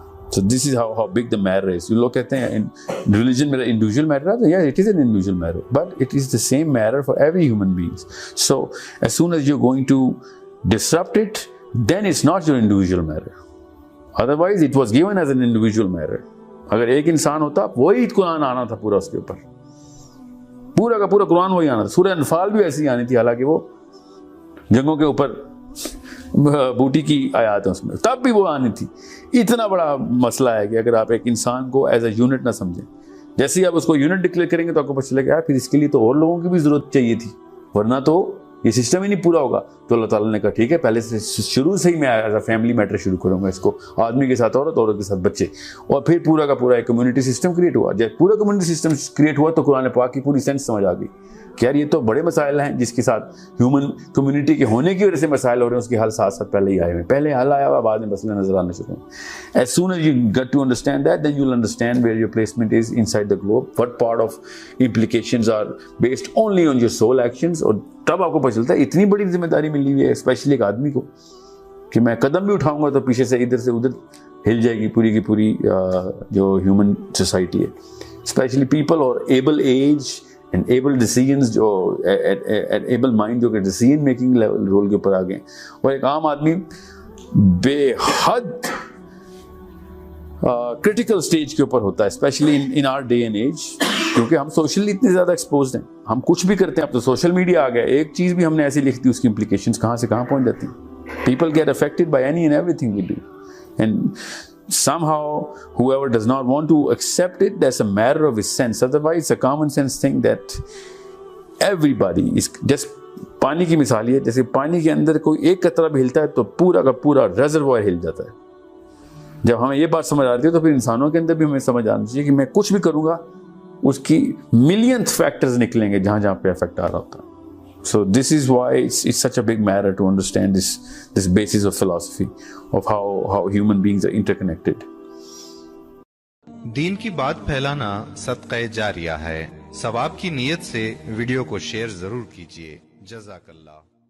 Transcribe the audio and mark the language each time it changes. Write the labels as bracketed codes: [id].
[en] So this is how big the matter is. You look at the religion में individual matter आता है, yeah, it is an individual matter, but it is the same matter for every human beings. So as soon as you're going to disrupt it, then it's not your individual matter. Otherwise, it was given as an individual matter. [hi] अगर एक इंसान होता, वही कुरान आना था पूरा उसके ऊपर, पूरा का पूरा कुरान वही आना था. सूरह अनफाल भी ऐसी आनी थी, हालांकि वो जंगों के ऊपर बूटी की आयत है उसमें, तब भी वो आनी थी. इतना बड़ा मसला है कि अगर आप एक इंसान को [en] as a unit [hi] ना समझें, जैसे ही आप उसको यूनिट डिक्लेयर करेंगे तो आपको पता चलेगा यार फिर इसके लिए तो और लोगों की भी जरूरत चाहिए थी, वरना तो ये सिस्टम ही नहीं पूरा होगा. तो अल्लाह ताला ने कहा ठीक है, पहले से शुरू से ही मैं [en] as a family matter [hi] शुरू करूंगा इसको, आदमी के साथ औरत, औरत के साथ बच्चे, और फिर पूरा का पूरा एक कम्युनिटी सिस्टम क्रिएट हुआ. जब पूरा कम्युनिटी सिस्टम क्रिएट हुआ तो कुरान पाक की पूरी सेंस समझ आ गई कि यार ये तो बड़े मसाइल हैं जिसके साथ ह्यूमन कम्युनिटी के होने की वजह से मसाइल हो रहे हैं, उसके हल साथ साथ पहले ही आए हुए, पहले हल आया हुआ, बाद में मसले नजर आने शुरू हुए. [en] As soon as you get to understand that, then you'll understand where your placement is inside the globe, what part of implications are based only on your soul actions. [hi] और तब आपको पता चलता है इतनी बड़ी जिम्मेदारी मिली हुई है स्पेशली एक आदमी को कि मैं कदम भी उठाऊंगा तो पीछे से इधर से उधर हिल जाएगी पूरी की पूरी जो ह्यूमन सोसाइटी है, [en] specially people और able age and able decisions, [hi] जो एबल माइंड जो कि डिसीजन मेकिंग लेवल रोल के ऊपर आ गए. और एक आम आदमी बेहद क्रिटिकल स्टेज के ऊपर होता है, [en] specially in our day and age, [hi] क्योंकि हम सोशली इतने ज़्यादा एक्सपोज्ड हैं, हम कुछ भी करते हैं. अब तो सोशल मीडिया आ गया, एक चीज़ भी हमने ऐसी लिख दी उसकी implications कहाँ से कहाँ पहुँच जाती हैं. [en] People get affected by any and everything we do, and somehow whoever does not want to accept it, that's a matter of his sense. Otherwise, it's a common sense thing that everybody is just. [hi] पानी की मिसाल है, जैसे पानी के अंदर कोई एक कतरा भी हिलता है तो पूरा का पूरा रिजर्वॉयर हिल जाता है. जब हमें ये बात समझ आती है तो फिर इंसानों के अंदर भी हमें समझ आना चाहिए कि मैं कुछ भी करूंगा उसकी मिलियंथ फैक्टर्स निकलेंगे जहां जहां पे इफेक्ट आ रहा होता है. [en] So this is why it's such a big matter to understand this basis of philosophy of how human beings are interconnected. [hi] दीन की बात फैलाना सदक़े जारिया है. सवाब की नीयत से वीडियो को शेयर जरूर कीजिए. जज़ाकल्लाह.